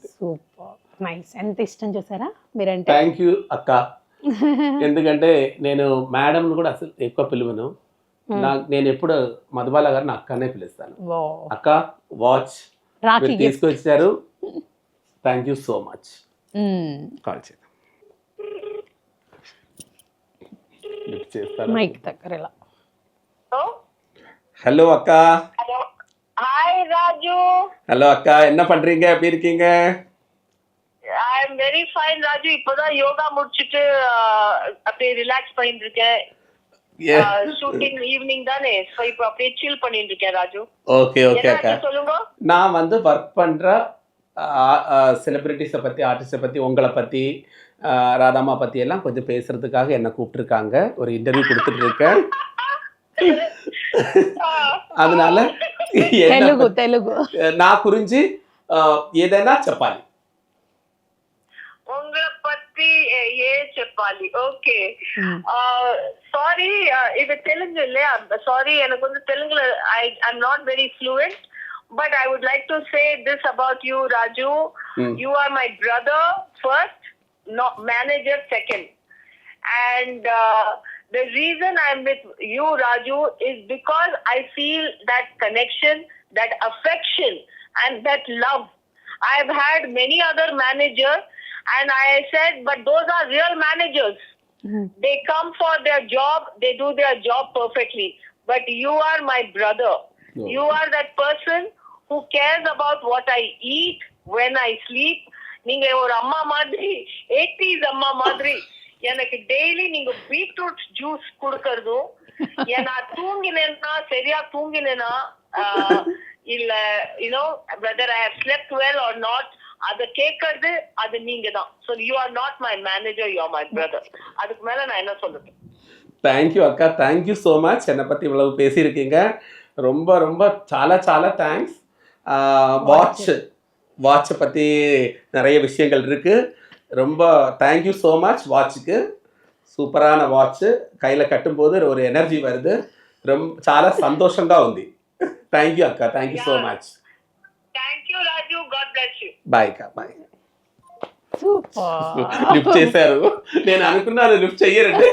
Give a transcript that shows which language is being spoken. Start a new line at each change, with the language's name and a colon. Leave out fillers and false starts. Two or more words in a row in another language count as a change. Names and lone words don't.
English: super nice.
Telugu: ఎంత ఇష్టం చూసారా మీరంటే.
English: thank you అక్క.
Telugu: ఎందుకంటే నేను మేడం కూడా అసలు ఎక్కువ పిలువను. నేను ఎప్పుడు మధుబాల గారిని అక్కనే పిలుస్తాను. అక్క వాచ్ తీసుకొచ్చారు,
English: thank you so much.
Telugu: కాల్ చేద్దాం.
Tamil: ஹலோ அக்கா. ஹாய் ராஜு. ஹலோ அக்கா, என்ன பண்றீங்க, எப்படி இருக்கீங்க?
English: I am very fine ராஜு.
Tamil: இப்போதான் யோகா முடிச்சிட்டு அப்படியே ரிலாக்ஸ் பண்ணிட்டு இருக்கேன்.
English: shooting evening
Tamil: தானே, சோ இப்போ அப்படியே சில் பண்ணிட்டு இருக்கேன் ராஜு.
English: okay okay
Tamil: அக்கா, சொல்லுங்க. நான் வந்து வர்க் பண்ற செலிபிரிட்டிஸை பத்தி, ஆர்டிஸ்டை பத்தி, உங்களை பத்தி, ராதாமா பத்தி எல்லாம் கொஞ்சம் பேசுறதுக்காக என்ன கூப்பிட்டுருக்காங்க. ஒரு இன்டர்வியூ கொடுத்துட்டு இருக்கேன். அதனால
Telugu: తెలుగు నా గురించి ఏదైనా చెప్పాలి.
Tamil: உங்களை பத்தி
Telugu: చెప్పాలి.
English: okay sorry,
Telugu: ఇది తెలుగు இல்லையா?
English: సారీ,
Tamil: எனக்கு வந்து தெலுங்குல
English: I am not very fluent. But I would like to say this about you, Raju. You are my brother first, not manager second. And the reason I'm with you, Raju, is because I feel that connection, that affection, and that love. I've had many other managers, and I said, but those are real managers. They come for their job, they do their job perfectly. But you are my brother. You are that person who cares about what I eat, when I sleep.
Tamil: நீங்க ஒரு அம்மா மாதிரி, 80s அம்மா மாதிரி. எனக்கு டெய்லி நீங்க
English: beetroot juice
Tamil: கொடுக்கறதும், நான் தூங்கினேன்னா சரியா தூங்கினேன்னா இல்ல
English: you know whether I have slept well or not,
Tamil: அத கேக்குறது அது நீங்க தான்.
English: So you are not my manager, you are my brother.
Tamil: அதுக்கு மேல நான் என்ன சொல்றது?
English: Thank you அக்கா, thank you so much.
Tamil: என்னை பத்தி இவ்வளவு பேசியிருக்கீங்க, ரொம்ப ரொம்ப
Telugu: చాలా చాలా థ్యాంక్స్.
Tamil: வாட்சை பற்றி நிறைய விஷயங்கள் இருக்குது. ரொம்ப
English: thank you so much.
Tamil: வாட்சுக்கு
Telugu: సూపరాన వాచ్,
Tamil: கையில் కట్టుம்போது ஒரு ఎనర్జీ வருது.
Telugu: చాలా సంతోషంగా ఉంది.
English: thank you అక్క, thank you so much. thank you Raju, God bless you.
Telugu: బాయ్ అక్క, బాయ్. లిఫ్ట్ చేశారు, నేను అనుకున్నాను లిఫ్ట్ చెయ్యరండి.